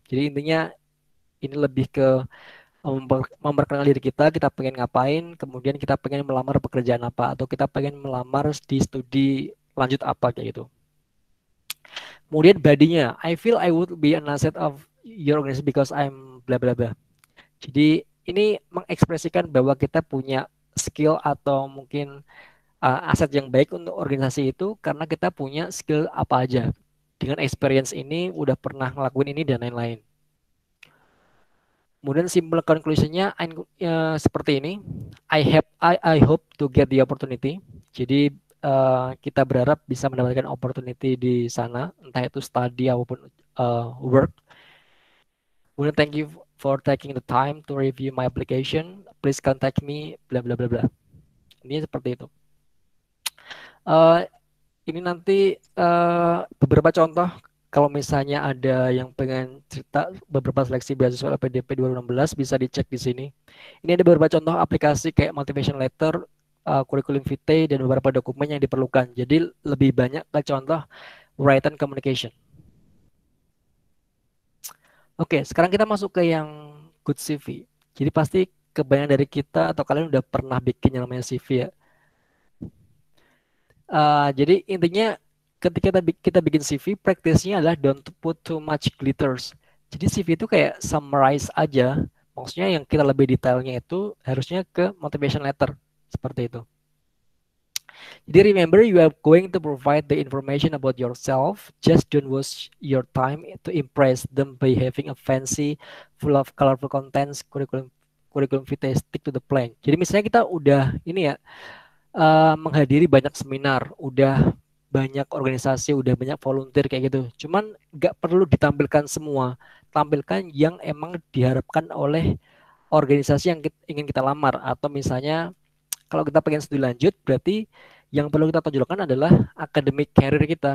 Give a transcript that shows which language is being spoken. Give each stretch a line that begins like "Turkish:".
Indonesian: Jadi intinya ini lebih ke memperkenalkan diri kita pengen ngapain, kemudian kita pengen melamar pekerjaan apa, atau kita pengen melamar di studi lanjut apa kayak gitu. Kemudian badinya,
English: I feel I would be an asset of your organization because I'm bla bla bla.
Indonesian: Jadi ini mengekspresikan bahwa kita punya skill atau mungkin aset yang baik untuk organisasi itu karena kita punya skill apa aja. Dengan experience ini udah pernah ngelakuin ini dan lain-lain. Kemudian simple conclusionnya seperti ini.
English: I hope to get the opportunity.
Indonesian: Jadi kita berharap bisa mendapatkan opportunity di sana, entah itu study maupun work.
English: Kemudian thank you for taking the time to review my application. Please contact me, bla bla bla bla.
Indonesian: Ini seperti itu. Uh, ini nanti beberapa contoh kalau misalnya ada yang pengen cerita beberapa seleksi beasiswa LPDP 2016 bisa dicek di sini. Ini ada beberapa contoh aplikasi kayak motivation letter, curriculum vitae dan beberapa dokumen yang diperlukan. Jadi lebih banyak ke contoh written communication. Oke, sekarang kita masuk ke yang good CV. Jadi pasti kebanyakan dari kita atau kalian udah pernah bikin yang namanya CV ya. Jadi intinya ketika kita bikin CV, praktisnya adalah
English: don't put too much glitters.
Indonesian: Jadi CV itu kayak summarize aja. Maksudnya yang kita lebih detailnya itu harusnya ke motivation letter. Seperti itu.
English: Jadi remember you are going to provide the information about yourself. Just don't waste your time to impress them by having a fancy, full of colorful contents, curriculum vitae, stick to the plan.
Indonesian: Jadi misalnya kita udah ini ya, menghadiri banyak seminar, udah banyak organisasi, udah banyak volunteer kayak gitu. Cuman nggak perlu ditampilkan semua, tampilkan yang emang diharapkan oleh organisasi yang ingin kita lamar. Atau misalnya kalau kita pengen studi lanjut, berarti yang perlu kita tonjolkan adalah academic career kita.